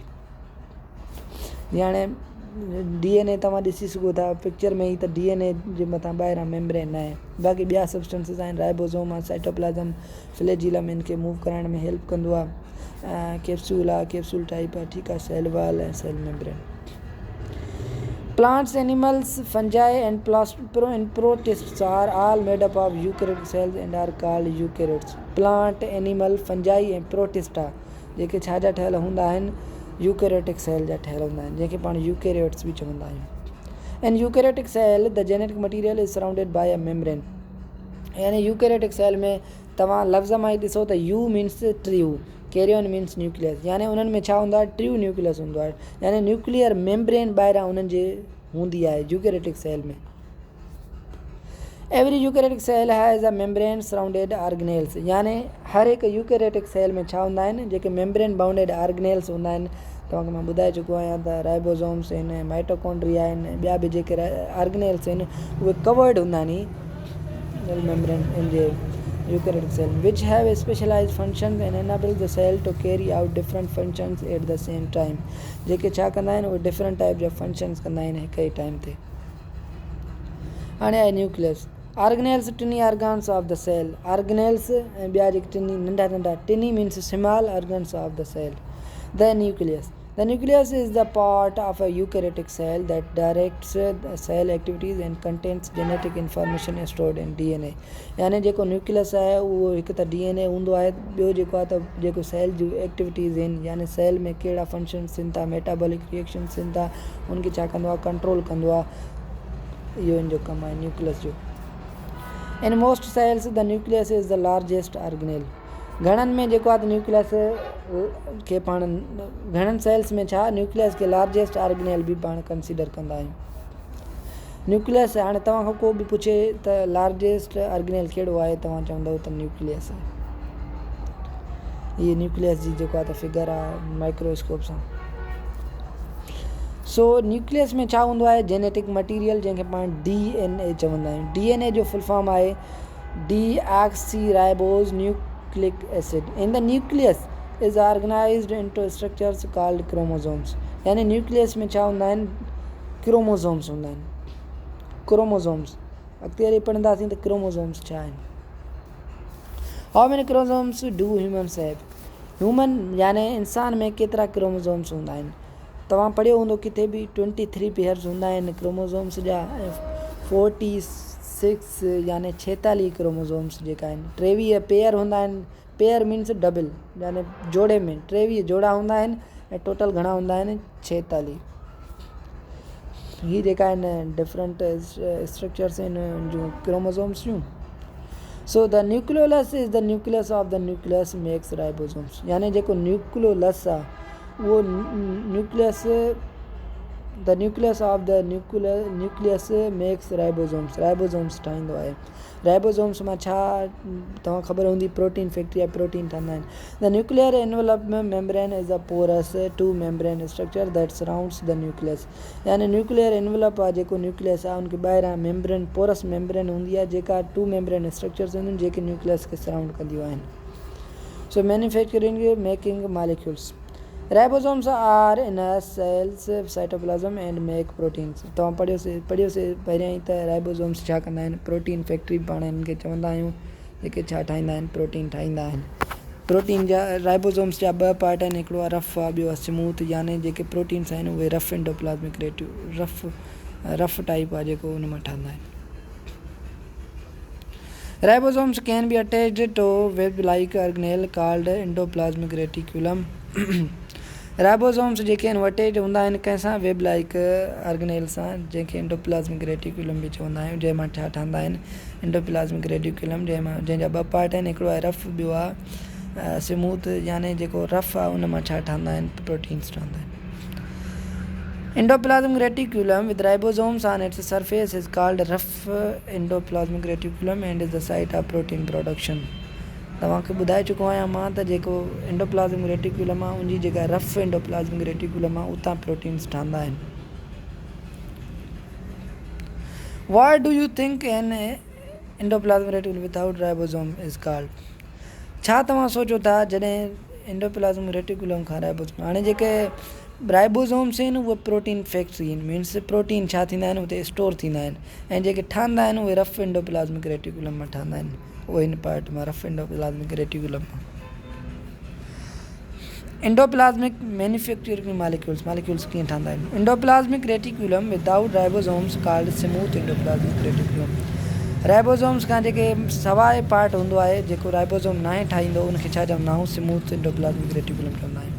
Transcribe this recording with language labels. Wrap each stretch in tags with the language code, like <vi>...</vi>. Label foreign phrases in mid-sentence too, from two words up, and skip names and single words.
<sd>हाणे DNA तव्हां ॾिसी सघो था पिक्चर में ई त DNA जे मथां ॿाहिरां मेम्ब्रेन न आहे. बाक़ी ॿिया सब्सटेंसेस आहिनि राइबोसोम आहे</sd> <en>cytoplasm flagellum</en> <sd>इनखे मूव करण में हेल्प कंदो आहे. कैप्सूल आहे</sd> <en>capsule type</en> <sd>आहे. ठीकु आहे</sd> <en>cell wall</en> <sd>ऐं</sd> <en>cell membrane. Plants, animals, fungi and protists are all made up of eukaryotic cells and are called eukaryotes. Plant, animal, fungi and protista</en> <sd>जेके छा जा ठहियल हूंदा आहिनि</sd> <en>eukaryotic cell</en> <sd>जा ठहियल हूंदा आहिनि जंहिंखे पाण यूकैरियोट्स बि चवंदा आहियूं.</sd> <en>In eukaryotic cell the genetic material is surrounded by a membrane.</en> <sd>यानी</sd> <en>eukaryotic cell</en> <sd>में तव्हां लफ़्ज़ मां ई ॾिसो त</sd> <en>eu means true karyon means nucleus</en> <sd>यानी उन्हनि में छा हूंदो आहे</sd> <en>true nucleus</en> <sd>हूंदो आहे यानी</sd> <en>nuclear membrane</en> <sd>ॿाहिरां उन्हनि जे हूंदी आहे</sd> <en>eukaryotic cell</en> <sd>में.</sd> <en>every eukaryotic cell has a membrane surrounded organelles,</en> <sd>यानी हर हिकु</sd> <en>eukaryotic cell</en> <sd>में छा हूंदा आहिनि, जेके</sd> <en>membrane bounded organelles</en> <sd>हूंदा आहिनि। तव्हांखे मां ॿुधाए चुको आहियां त राइबोसोम्स आहिनि, माइटोकॉन्ड्रिया आहिनि, ॿिया बि जेके ऑर्गेनेल्स आहिनि उहे कवर्ड हूंदा आहिनि मेम्ब्रेन इन जे</sd> <en>eukaryotic cell, which have specialized functions and enable the cell to carry out different functions at the same time.</en> <sd>जेके छा कंदा आहिनि उहे</sd> <en>different type</en> <sd>जा फंक्शंस कंदा आहिनि हिक ई टाइम ते। हाणे आहे न्यूक्लियस।</sd> <en>organelles tiny organs of the cell,</en> <sd>ऑर्गेनेल्स ऐं ॿिया जेके टिनी नंढा नंढा,</sd> <en>tiny means small organs of the cell. the nucleus, the nucleus is the part of a eukaryotic cell that directs the cell activities and contains genetic information stored in DNA।</en> <sd>यानी जेको न्यूक्लियस आहे उहो हिकु त DNA हूंदो आहे, ॿियो जेको आहे त जेको सेल जूं एक्टिविटीज़ आहिनि, यानी सेल में कहिड़ा फंक्शन्स थियनि था,</sd> <en>metabolic reactions</en> <sd>थियनि था, उनखे छा कंदो आहे, कंट्रोल कंदो आहे। इहो इन जो कमु आहे न्यूक्लियस जो।</sd> <en>In most cells the nucleus is the largest organelle.</en> <sd>घणनि में जेको आहे त न्यूक्लियस खे पाण, घणनि सेल्स में छा न्यूक्लियस खे</sd> <en>largest organelle</en> <sd>बि पाण कंसिडर कंदा आहियूं। न्यूक्लियस, हाणे तव्हां खां को बि पुछे त</sd> <en>largest organelle</en> <sd>कहिड़ो आहे, तव्हां चवंदव त न्यूक्लियस आहे। इहे न्यूक्लियस जी जेको आहे त फिगर आहे माइक्रोस्कोप सां। सो न्यूक्लियस में छा हूंदो आहे,</sd> <en>genetic material,</en> <sd>जंहिंखे पाण DNA चवंदा आहियूं। DNA जो</sd> <en>full form</en> <sd>आहे</sd> <en>deoxy nucleic acid. In the nucleus is organized into structures called chromosomes.</en> <sd>यानी न्यूक्लियस में छा हूंदा आहिनि, क्रोमोसोम्स हूंदा आहिनि। क्रोमोसोम्स अॻिते हली पढ़ंदासीं त क्रोमोसोम्स छा आहिनि।</sd> <en>How many chromosomes do humans have.</en> <sd>ह्यूमन यानी इंसान में केतिरा क्रोमोसोम्स हूंदा आहिनि। तव्हां पढ़ियो हूंदो किथे बि 23 पेयर्स हूंदा आहिनि क्रोमोसोम्स जा, 46 यानी 46 क्रोमोसोम्स जेका आहिनि। 23 पेयर हूंदा आहिनि।</sd> <en>pair means double,</en> <sd>यानी जोड़े में 23 जोड़ा हूंदा आहिनि ऐं टोटल घणा हूंदा आहिनि, 46। हीअ जेका आहिनि</sd> <en>different structures</en> <sd>आहिनि जूं क्रोमोसोम्स जूं।</sd> <en>So the nucleolus is the nucleus of the nucleus makes ribosomes.</en> <sd>यानी जेको न्यूक्लियोलस आहे उहो न्यूक्लियस,</sd> <en>the nucleus of the nucleus makes ribosomes,</en> <sd>राइबोसोम्स ठाहींदो आहे। राइबोसोम्स मां छा तव्हां ख़बर हूंदी,</sd> <en>protein factory</en> <sd>आहे, प्रोटीन ठहंदा आहिनि।</sd> <en>The nuclear envelope membrane is a porous two membrane structure that surrounds the nucleus.</en> <sd>यानी</sd> <en>nuclear envelope</en> <sd>आहे जेको न्यूक्लियस आहे, उनखे ॿाहिरां मेम्ब्रेन,</sd> <en>porous membrane</en> <sd>हूंदी आहे, जेका 2</sd> <en>membrane structures</en> <sd>हूंदियूं आहिनि जेके न्यूक्लियस खे सराउंड कंदियूं आहिनि।</sd> <en>So manufacturing making molecules. Ribosomes are in a cells cytoplasm and make proteins.</en> <sd>तव्हां पढ़ियोसीं पहिरियां ई त राइबोसोम्स छा कंदा आहिनि,</sd> <en>protein factory</en> <sd>पाण हिन खे चवंदा आहियूं, जेके छा ठाहींदा आहिनि, प्रोटीन ठाहींदा आहिनि। प्रोटीन जा राइबोसोम्स जा 2 पार्ट आहिनि, हिकिड़ो आहे रफ आहे, ॿियो आहे स्मूथ। यानी जेके प्रोटीन्स आहिनि उहे</sd> <en>rough endoplasmic rough type</en> <sd>आहे जेको उन मां ठहंदा आहिनि।</sd> <en>Ribosomes can be attached to web like organelle called endoplasmic reticulum.</en> <sd>राइबोसोम्स जेके आहिनि अटैच हूंदा आहिनि कंहिंसां,</sd> <en>web like organelle</en> <sd>सां, जंहिंखे</sd> <en>endoplasmic reticulum</en> <sd>बि चवंदा आहियूं, जंहिं मां छा ठहंदा आहिनि,</sd> <en>endoplasmic reticulum,</en> <sd>जंहिंजा 2 पार्ट आहिनि, हिकिड़ो आहे रफ, ॿियो आहे स्मूथ। यानी जेको रफ आहे उन मां छा ठहंदा आहिनि, प्रोटीन्स ठहंदा आहिनि।</sd> <en>Endoplasmic reticulum with ribosomes on its surface is called rough endoplasmic reticulum and is the site of protein production।</en> <sd>तव्हांखे ॿुधाए चुको आहियां मां त जेको</sd> <en>endoplasmic reticulum</en> <sd>आहे उनजी जेका</sd> <en>rough endoplasmic reticulum</en> <sd>आहे उतां प्रोटीन्स ठहंदा आहिनि।</sd> <en>What do you think an endoplasmic reticulum without ribosome is called?</en> <sd>छा तव्हां सोचो था जॾहिं</sd> <en>endoplasmic reticulum</en> <sd>खां राइबोसोम, हाणे जेके राइबोसोम्स आहिनि उहे</sd> <en>protein factory</en> <sd>आहिनि, मीन्स प्रोटीन छा थींदा आहिनि उते स्टोर थींदा आहिनि, ऐं जेके ठहंदा आहिनि उहे</sd> <en>rough endoplasmic reticulum</en> <sd>मां ठहंदा आहिनि, उहे इन पार्ट मां</sd> <en>rough endoplasmic reticulum</en> <sd>मां।</sd> <en>endoplasmic manufacturing molecules</en> <sd>कीअं ठहंदा आहिनि।</sd> <en>Endoplasmic reticulum without ribosomes called smooth endoplasmic reticulum.</en> <sd>राइबोसोम्स खां जेके सवाइ पार्ट हूंदो आहे, जेको राइबोसोम नाहे ठाहींदो, उनखे छा चवंदा आहियूं,</sd> <en>smooth endoplasmic reticulum</en> <sd>चवंदा आहियूं।</sd>